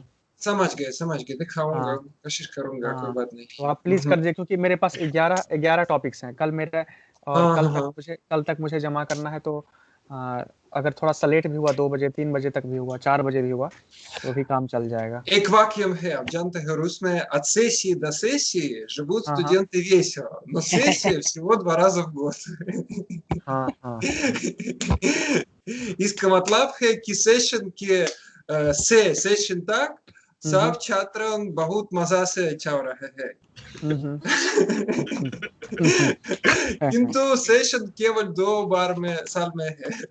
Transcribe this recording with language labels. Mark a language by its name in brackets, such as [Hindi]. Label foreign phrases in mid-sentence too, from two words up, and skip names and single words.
[Hindi] समझ गए, दिखाऊंगा, कोशिश करूंगा, कोई बात नहीं। तो आप प्लीज कर दीजिए, क्योंकि मेरे पास 11 टॉपिक्स हैं कल मेरे, और कल तक मुझे जमा करना है। तो अगर थोड़ा सा लेट भी हुआ, 2 बजे, 3 बजे तक भी हुआ, 4 बजे भी हुआ, तो भी काम चल जाएगा। एक वाक्य है, आप जानते हैं रूस में [Russian] от сессии до сессии живут студенты весело, но сессия всего 2 раза в год। [Hindi] इसका मतलब है कि सेशन के सेशन तक सब छात्र बहुत मजा से चल रहे हैं, किंतु सेशन केवल 2 बार में साल में है।